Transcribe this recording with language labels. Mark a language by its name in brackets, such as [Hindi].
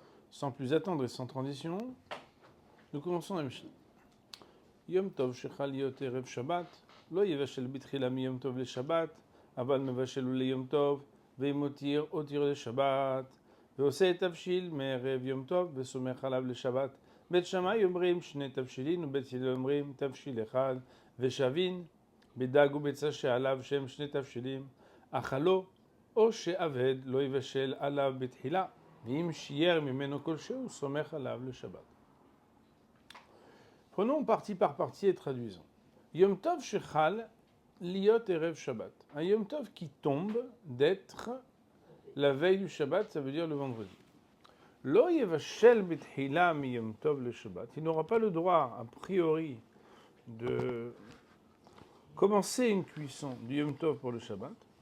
[French] Sans plus attendre et sans transition, nous commençons la Mishnah. [Hebrew] Yom Tov shechal liot erev Shabbat, lo yevashel bitchila mi Yom Tov le Shabbat, aval mevashel le Yom Tov, veimotir otir le Shabbat, ועושה תבשיל מערב יום טוב וסומך עליו לשבת. בית שמאי אומרים שני תבשילין ובית הלל אומרים תבשיל אחד ושבין בדג וביצה שעליו שהם שני תבשילים אכלו או שעבד לא יבשל עליו בתחילה ואם שייר ממנו כלשהו סומך עליו לשבת. [French] Prenons partie par partie et traduisons. [Hebrew] Yom Tov shechal liot erev Shabbat. [French] Un Yom Tov qui tombe d'être la veille du Shabbat, ça veut dire le vendredi. [Hebrew] Lo yevashel b'tchila mi Yom Tov le Shabbat. [French] Il n'aura pas le droit, a priori, de commencer une cuisson du Yom Tov pour le Shabbat.